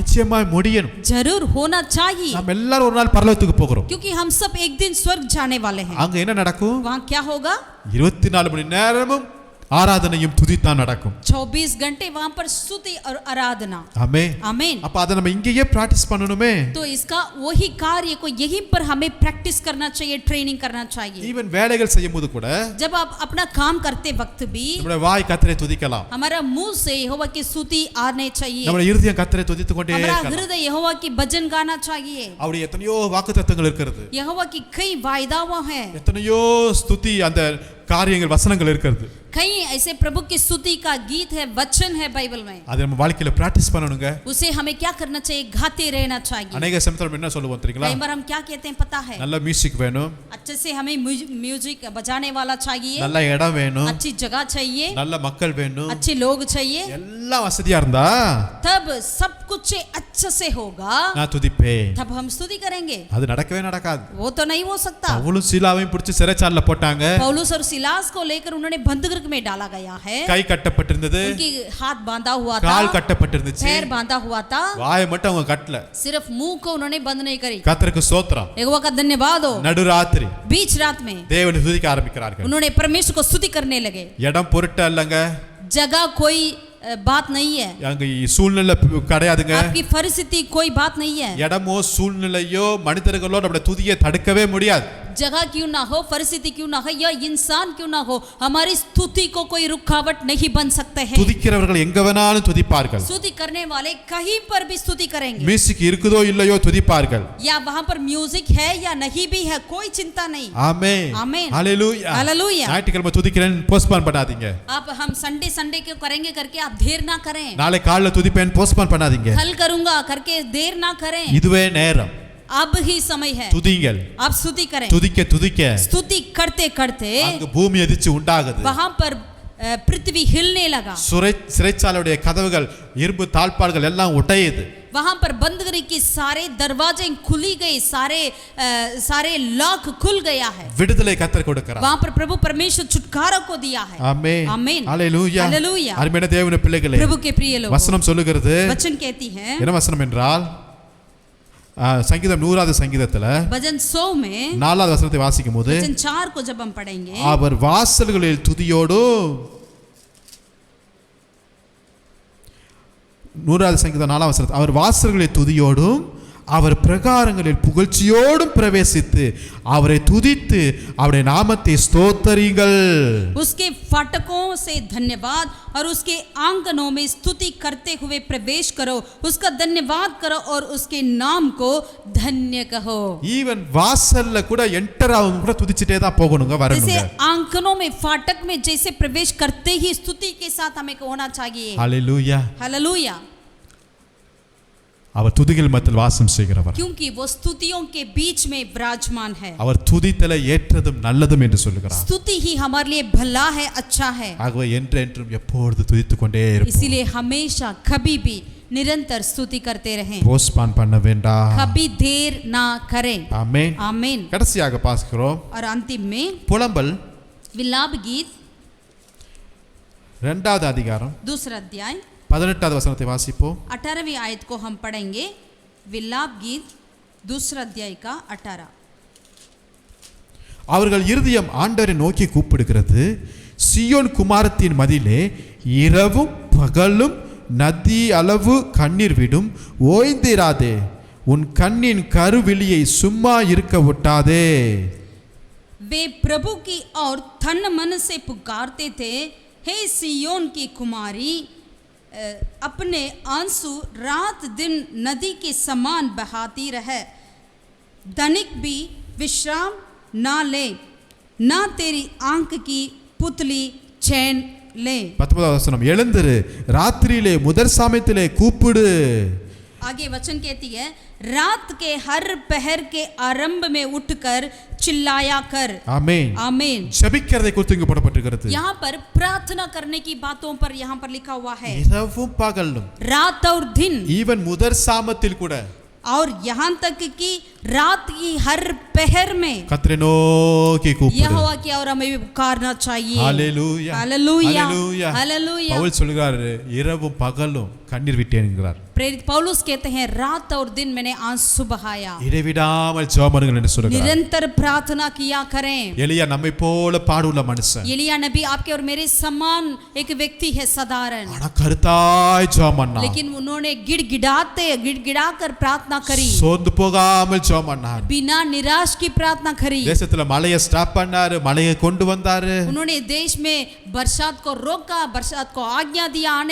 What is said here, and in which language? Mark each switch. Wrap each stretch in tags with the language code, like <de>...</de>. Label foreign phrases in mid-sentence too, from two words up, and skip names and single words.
<ta>நிச்சயமாய் முடியணும்.</ta> <hi>जरूर होना चाहिए,</hi> <ta>நாம் எல்லாரும் ஒரு நாள் பரலோகத்துக்கு போகிறோம்.</ta> <hi>क्योंकि हम सब एक दिन स्वर्ग जाने वाले हैं।</hi> <ta>அங்க என்ன நடக்கும்?</ta> <hi>वहाँ क्या होगा?</hi> <ta>24 மணி நேரமும் ஆராதனையும் துதித்தான் நடக்கும்.</ta> <hi>24 घंटे वहाँ पर स्तुति और आराधना।</hi> <ta>ஆமென்.</ta> <hi>आमीन।</hi> <ta>அப்ப அதை நம்ம இங்கேயே பிராக்டிஸ் பண்ணணுமே.</ta> <hi>तो इसका वही कार्य को यहीं पर हमें प्रैक्टिस करना चाहिए, ट्रेनिंग करना चाहिए।</hi> <ta>ஈவன் வேலைகள் செய்யும்போது கூட</ta> <hi>जब आप अपना काम करते वक्त भी</hi> <ta>நம்முடைய வாய் கர்த்தரை துதிக்கலாம்.</ta> <hi>हमारा मुंह से यहोवा की स्तुति आने चाहिए,</hi> <ta>நம்முடைய இருதயம் கர்த்தரை துதித்துக் கொண்டே</ta> <hi>हमारा</hi> <ta>இருக்கலாம்.</ta> <hi>हृदय यहोवा की भजन गाना चाहिए।</hi> <ta>அவருடைய எத்தனையோ வாக்குத்தத்தங்கள் இருக்கிறது,</ta> <hi>यहोवा की कई वायदाएं हैं,</hi> <ta>எத்தனையோ ஸ்துதி அந்த காரியங்கள் வசனங்கள் இருக்கிறது.</ta> <hi>कई ऐसे प्रभु की स्तुति का गीत है, वचन है बाइबल में,</hi> <ta>அதை நம்ம வாழ்க்கையில பிராக்டிஸ் பண்ணணுங்க.</ta> <hi>उसे हमें क्या करना चाहिए? गाते रहना चाहिए.</hi> <ta>अनेक சமயத்துல என்ன சொல்லுவோம் தெரியுங்களா?</ta> <hi>कई बार हम क्या कहते हैं पता है?</hi> <ta>நல்ல மியூசிக் வேணும்,</ta> <hi>अच्छे से हमें म्यूजिक बजाने वाला चाहिए,</hi> <ta>நல்ல இடம் வேணும்,</ta> <hi>अच्छी जगह चाहिए,</hi> <ta>நல்ல மக்கள் வேணும்,</ta> <hi>अच्छे लोग चाहिए.</hi> <ta>எல்லாம் வசதியா இருந்தா</ta> <hi>तब सब कुछ अच्छे से होगा,</hi> <ta>நான் துதிப்பேன்.</ta> <hi>तब हम स्तुति करेंगे.</hi> <ta>அது நடக்கவே நடக்காது.</ta> <hi>वो तो नहीं हो सकता.</hi> <ta>பவுலும் சீலாவையும் பிடிச்சு சிறைச்சாலையில போட்டாங்க.</ta> <hi>पौलुस और सिलास को लेकर उन्होंने बंदीगृह में डाला गया है.</hi> <ta>கை கட்டப்பட்டிருந்தது,</ta> <hi>उनकी हाथ बांधा हुआ था,</hi> <ta>கால் கட்டப்பட்டிருந்துச்சு,</ta> <hi>पैर बांधा हुआ था,</hi> <ta>வாயை மட்டும் அவங்க கட்டல.</ta> <hi>सिर्फ मुंह को उन्होंने बंद नहीं करी.</hi> <ta>கர்த்தருக்கு ஸ்தோத்திரம்.</ta> <hi>यहोवा का धन्यवाद हो.</hi> <ta>நடுராத்திரி</ta> <hi>बीच रात में</hi> <ta>தேவனை துதிக்க ஆரம்பிக்கிறார்கள்.</ta> <hi>उन्होंने परमेश्वर को स्तुति करने लगे.</hi> <ta>இடம் பொருட்டு அல்லங்க,</ta> <hi>जगह कोई बात नहीं है,</hi> <ta>அங்க சூழ்நிலை கிடையாதுங்க.</ta> <hi>आपकी परिस्थिति कोई बात नहीं है.</hi> <ta>இடமோ சூழ்நிலையோ மனிதர்களோ நம்முடைய துதியை தடுக்கவே முடியாது.</ta> <hi>जगह क्यों ना हो, परिस्थिति क्यों ना हो, या इंसान क्यों ना हो, हमारी स्तुति को कोई रुकावट नहीं बन सकते हैं.</hi> <ta>துதிக்கிறவர்கள் எங்க வேணாலும் துதிப்பார்கள்.</ta> <hi>स्तुति करने वाले कहीं पर भी स्तुति करेंगे.</hi> <ta>மியூசிக் இருக்குதோ இல்லையோ துதிப்பார்கள்.</ta> <hi>या वहां पर म्यूजिक है या नहीं भी है, कोई चिंता नहीं.</hi> <ta>ஆமென்.</ta> <hi>आमीन.</hi> <ta>ஹalleluya.</ta> <hi>हालेलुया.</hi> <ta>ஞாயிற்றுக்கிழமை துதிக்கிறேன் போஸ்ட்போன் பண்ணாதீங்க.</ta> <hi>आप हम संडे को करेंगे करके आप देर ना करें.</hi> <ta>நாளை காலையில துதிப்பேன் போஸ்ட்போன் பண்ணாதீங்க.</ta> <hi>कल करूंगा करके देर ना करें.</hi> <ta>இதுவே நேரம்.</ta> <hi>अब ही समय है.</hi> <ta>துதிங்கள்.</ta> <hi>आप स्तुति करें.</hi> <ta>துதிக்க துதிக்க</ta> <hi>स्तुति करते करते</hi> <ta>அங்க பூமி அதிர்ச்சி உண்டாகுது.</ta> <hi>वहां पर पृथ्वी हिलने लगा.</hi> <ta>சிறைச்சாலையுடைய கதவுகள் இரும்பு தாழ்பாள்கள் எல்லாம் உடையுது.</ta> <hi>वहां पर बंदीगृह की सारे दरवाजे खुली गई, सारे लॉक खुल गया है.</hi> <ta>விடுதலை கர்த்தர் கொடுக்கிறார்.</ta> <hi>वहां पर प्रभु परमेश्वर छुटकारा को दिया है.</hi> <ta>ஆமென்.</ta> <hi>आमीन.</hi> <ta>ஹalleluya.</ta> <hi>हालेलुया.</hi> <ta>அருமையான தேவனுடைய பிள்ளைகளே,</ta> <hi>प्रभु के प्रिय लोग,</hi> <ta>வசனம் சொல்லுகிறது,</ta> <hi>वचन कहती है,</hi> <ta>என்ன வசனம் என்றால் சங்கீதம் 100வது சங்கீதத்துல</ta> <hi>भजन 100 में</hi> <ta>4வது வசனத்தை வாசிக்கும் போது,</ta> <hi>वचन 4 को जब हम पढ़ेंगे,</hi> <ta>அவர் வாசல்களில் துதியோடும் 100வது சங்கீதம் 4வது வசனம், அவர் வாசல்களில் துதியோடும் அவர் பிரகாரங்களில் புகழ்ச்சியோடும் பிரவேசித்து அவரை துதித்து அவருடைய நாமத்தை ஸ்தோத்தரிங்கள்.</ta> <hi>उसके फाटकों से धन्यवाद और उसके आंगनों में स्तुति करते हुए प्रवेश करो, उसका धन्यवाद करो और उसके नाम को धन्य कहो.</hi> <ta>ஈவன் வாசல்ல கூட என்டர் ஆகும் கூட துதிச்சிட்டே தான் போகணுங்க, வரணுங்க.</ta> <hi>जैसे आंगनों में फाटक में जैसे प्रवेश करते ही स्तुति के साथ हमें होना चाहिए.</hi> <ta>ஹalleluya.</ta> <hi>हालेलुया.</hi> <ta>அவர் துதிகள் மத்தியில் வாசம் செய்கிறவர்.</ta> <hi>क्योंकि वो स्तुतियों के बीच में विराजमान है.</hi> <ta>அவர் துதித்தலை ஏற்றதும் நல்லதும் என்று சொல்லுகிறார்.</ta> <hi>स्तुति ही हमारे लिए भला है, अच्छा है.</hi> <ta>ஆகவே என்றென்றும் எப்பொழுது துதித்துக் கொண்டே இருப்போம்.</ta> <hi>इसीलिए हमेशा कभी भी निरंतर स्तुति करते रहें,</hi> <ta>போஸ்ட்பான் பண்ண வேண்டாம்.</ta> <hi>कभी देर ना करें.</hi> <ta>ஆமென்.</ta> <hi>आमीन.</hi> <ta>கடைசியாக பார்க்கிறோம்</ta> <hi>और अंतिम में</hi> <ta>புலம்பல்</ta> <hi>विलाप गीत</hi> <ta>2வது அதிகாரம்</ta> <hi>दूसरा अध्याय</hi> <ta>18வது வசனத்தை வாசிப்போம்.</ta> <hi>18वीं आयत को हम पढ़ेंगे. विलाप गीत दूसरा अध्याय का 18.</hi> <ta>அவர்கள் இருதயம் ஆண்டவரை நோக்கி கூப்பிடுகிறது. சியோன் குமாரத்தின் மதிலே இரவும் பகலும் நதி அளவு கண்ணீர் விடும். ஓய்ந்திராதே, உன் கண்ணின் கருவிழியை சும்மா இருக்க விட்டாதே.</ta> <hi>वे प्रभु की ओर तन मन से पुकारते थे, हे सियोन की कुमारी, अपने आंसू रात दिन नदी के समान बहाती रहे. धनिक भी विश्राम ना ले, ना तेरी आंख की पुतली चैन ले.</hi> <ta>19வது வசனம், எழுந்திரு, ராத்திரியிலே முதற் சாமத்திலே கூப்பிடு.</ta> <hi>आगे वचन कहती है, रात के हर पहर के आरंभ में उठकर चिल्लाया कर.</hi> <ta>ஆமென்.</ta> <hi>आमीन.</hi> <ta>ஜெபிக்கிறதை குறித்து இங்கு போடப்பட்டிருக்கிறது.</ta> <hi>यहाँ पर प्रार्थना करने की बातों पर यहाँ पर लिखा हुआ है,</hi> <ta>இரவும் பகலும்,</ta> <hi>रात और दिन.</hi> <ta>ஈவன் முதற் சாமத்தில் கூட</ta> <hi>और यहाँ तक कि रात की हर पहर में</hi> <ta>கர்த்தரை நோக்கி கூப்பிடு.</ta> <hi>यहोवा की ओर हमें भी पुकारना चाहिए.</hi> <ta>ஹalleluya.</ta> <hi>हालेलुया.</hi> <ta>ஹalleluya.</ta> <hi>हालेलुया.</hi> <ta>பவுல் சொல்கிறார், இரவும் பகலும் கண்ணீர் விட்டேன் என்கிறார்.</ta> <hi>प्रेरित पौलुस कहते हैं, रात और दिन मैंने आंसू बहाया.</hi> <ta>இடைவிடாமல் ஜெபம் பண்ணுங்கள் என்று சொல்கிறார்.</ta> <hi>निरंतर प्रार्थना किया करें.</hi> <ta>எலியா நம்மை போல பாடுள்ள மனுஷன்,</ta> <hi>एलिया नबी आपके और मेरे समान एक व्यक्ति है, साधारण,</hi> <ta>ஆனா கருத்தாய் ஜெபம் பண்ணார்.</ta> <hi>लेकिन उन्होंने गिड़गिड़ा कर प्रार्थना करी,</hi> <ta>சோர்ந்து போகாமல் ஜெபம் பண்ணார்.</ta> <hi>बिना निराश की प्रार्थना करी.</hi> <ta>தேசத்துல மழையை ஸ்டாப் பண்ணாரு, மழையை கொண்டு வந்தாரு.</ta> <hi>उन्होंने देश में बरसात को रोका, बरसात को आज्ञा दिया आने के लिए.</hi>